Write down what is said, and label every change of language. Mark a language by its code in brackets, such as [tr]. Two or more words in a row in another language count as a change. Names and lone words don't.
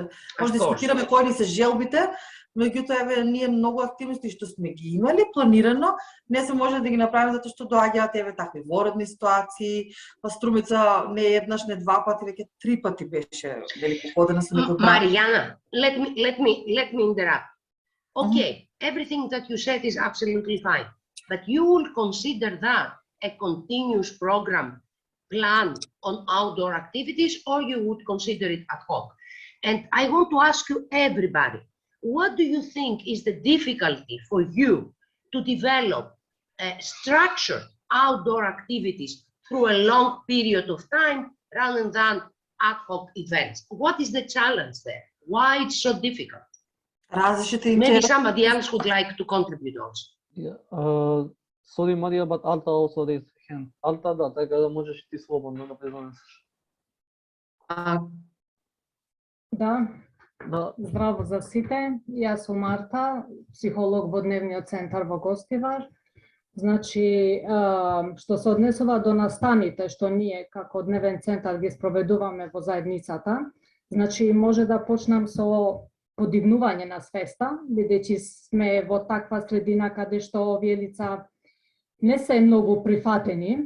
[mk] Може да дискутираме кои ни се желбите, меѓутоа еве ние многу активности што сме ги имали планирано, не се може да ги направиме затоа што доаѓаат еве такви воредни ситуации, па Струмица не еднаш, не 2 пати, веќе 3 пати беше великогодина со некој брат. [en] Mariana, let me interrupt. Okay, everything that you said is absolutely fine, but you will consider that a continuous program plan on outdoor activities, or you would consider it ad hoc? And I want to ask you, everybody, what do you think is the difficulty for you to develop structured outdoor activities through a long period of time rather than ad hoc events. What is the challenge there? Why it's so difficult? Maybe somebody else would like to contribute also. Yeah. Sorry, Maria, but Alta also raised her hand. Alta, [mk] да, така да можеш ти слободно да придонесеш. Да. Здраво за сите. Јас сум Марта, психолог во Дневниот центар во Гостивар. Значи, што се однесува до настаните, што ние како Дневен центар ги спроведуваме во заедницата, значи може да почнам со подигнување на свеста, бидејќи сме во таква средина каде што овие лица не се многу прифатени.